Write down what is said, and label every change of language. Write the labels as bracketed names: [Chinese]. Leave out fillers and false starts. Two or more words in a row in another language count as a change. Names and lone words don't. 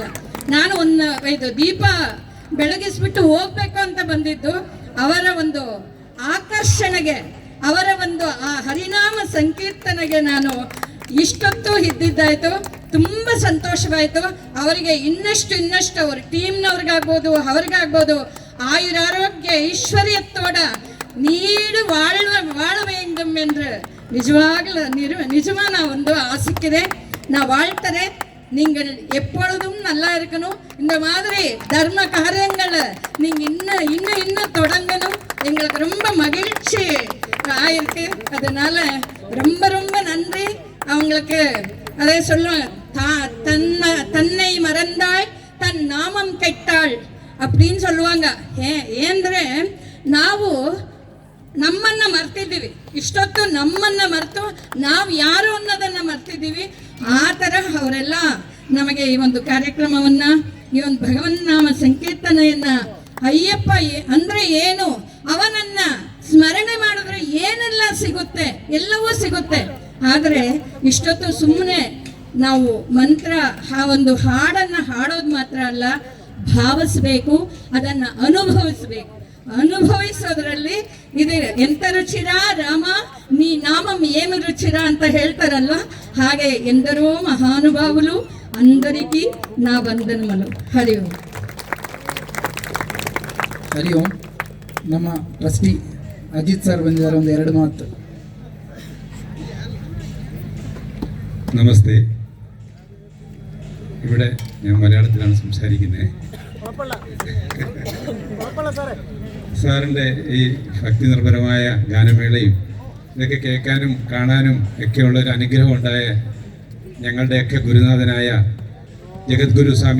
[Kannada] ನಾನು ಇದು ದೀಪ ಬೆಳಗಿಸ್ಬಿಟ್ಟು ಹೋಗ್ಬೇಕು ಅಂತ ಬಂದಿದ್ದು ಅವರ ಒಂದು ಆಕರ್ಷಣೆಗೆ ಅವರ ಒಂದು ಆ ಹರಿನಾಮ ಸಂಕೀರ್ತನೆಗೆ ನಾನು ಇಷ್ಟೊತ್ತು ಇದ್ದಿದ್ದಾಯ್ತು. ತುಂಬ ಸಂತೋಷವಾಯಿತು. ಅವರಿಗೆ ಇನ್ನಷ್ಟು ಅವ್ರ ಟೀಮ್ನವ್ರಿಗಾಗ್ಬೋದು, ಅವ್ರಿಗಾಗ್ಬೋದು ಆಯುರಾರೋಗ್ಯ [Tamil] ஐஸ்வர்யத்தோட நீடு வாழ வேண்டும் என்று நிஜமான [Kannada] ಒಂದು ஆசிக்குதே. [Tamil] நான் வாழ்த்துறேன். நீங்கள் எப்பொழுதும் நல்லா இருக்கணும். இந்த மாதிரி தர்ம காரியங்களை நீங்க இன்னும் தொடங்கணும். எங்களுக்கு ரொம்ப மகிழ்ச்சி ஆயிருக்கு. அதனால ரொம்ப நன்றி அவங்களுக்கு. அதே சொல்லுவாங்க, தன்னை மறந்தாய் தன் நாமம் கெட்டாள் அப்படின்னு சொல்லுவாங்க. [Kannada] ಏಂದ್ರೆ ನಾವು ನಮ್ಮನ್ನ ಮರ್ತಿದ್ದೀವಿ. ಇಷ್ಟೊತ್ತು ನಮ್ಮನ್ನ ಮರೆತು ನಾವು ಯಾರು ಅನ್ನೋದನ್ನ ಮರ್ತಿದ್ದೀವಿ. ಆ ಥರ ಅವರೆಲ್ಲ ನಮಗೆ ಈ ಒಂದು ಕಾರ್ಯಕ್ರಮವನ್ನ, ಈ ಒಂದು ಭಗವನ್ನಾಮ ಸಂಕೀರ್ತನೆಯನ್ನ, ಅಯ್ಯಪ್ಪ ಅಂದ್ರೆ ಏನು, ಅವನನ್ನ ಸ್ಮರಣೆ ಮಾಡಿದ್ರೆ ಏನೆಲ್ಲ ಸಿಗುತ್ತೆ, ಎಲ್ಲವೂ ಸಿಗುತ್ತೆ. ಆದರೆ ಇಷ್ಟೊತ್ತು ಸುಮ್ಮನೆ ನಾವು ಮಂತ್ರ ಆ ಒಂದು ಹಾಡನ್ನ ಹಾಡೋದು ಮಾತ್ರ ಅಲ್ಲ, ಭಾವಿಸ್ಬೇಕು, ಅದನ್ನ ಅನುಭವಿಸ್ಬೇಕು. ಅನುಭವಿಸೋದ್ರಲ್ಲಿ ಇದೆ. [Telugu] ఎంత రుచిరా రామ నీ నామం ఏమి రుచిరా [Kannada] ಅಂತ ಹೇಳ್ತಾರಲ್ಲ, ಹಾಗೆ [Telugu] ఎందరో మహానుభావులు అందరికీ నా వందనములు. [Kannada] ಹರಿ ಓಂ. ಹರಿ ಓಂ. ನಮ್ಮ ಟ್ರಸ್ಟಿ ಅಜಿತ್ ಸರ್ ಬಂದಿದ್ದಾರೆ, ಒಂದು 2 ಮಾತು. [Malayalam] നമസ്തേ. ഇവിടെ ഞാൻ മലയാളത്തിലാണ് സംസാരിക്കുന്നത്. സാറിൻ്റെ ഈ ഭക്തി നിർഭരമായ ഗാനമേളയും ഇതൊക്കെ കേൾക്കാനും കാണാനും ഒക്കെയുള്ളൊരു അനുഗ്രഹം ഉണ്ടായ ഞങ്ങളുടെയൊക്കെ ഗുരുനാഥനായ ജഗദ്ഗുരു സ്വാമി